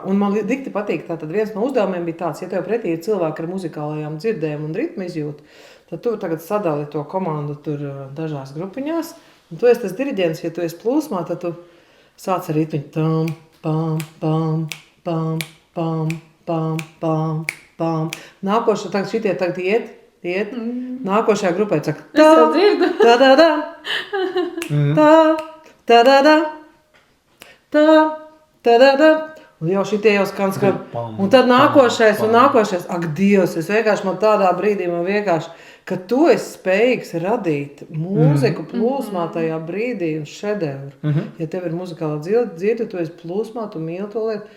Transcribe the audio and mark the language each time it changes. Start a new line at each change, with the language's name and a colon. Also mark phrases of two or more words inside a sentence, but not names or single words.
Latvian: Un man dikti patīk, tātad viens no uzdevumiem bija tāds, ja tev pretī ir cilvēki ar muzikālajām dzirdēm un ritmu izjūtu, tad tu tagad sadali to komandu tur dažās grupiņās. Un tu esi tas diriģents, ja tu esi plūsmā, tad tu sāc ar ritmiņu tam, pam, pam, pam, pam, pam, pam, pam. Nākošo tagad šitie tagad iet. Nākošajā grupē saka tā-da-da, tā-da-da, tā-da-da. Un jau šitie jau skan. Un tad nākošais, ak Dievs, es vienkārši man tādā brīdī, ka tu esi spējīgs radīt mūziku plūsmā tajā brīdī un šedevru. Ja tev ir muzikāla dzirde, tu esi plūsmā, tu mīli to lietu.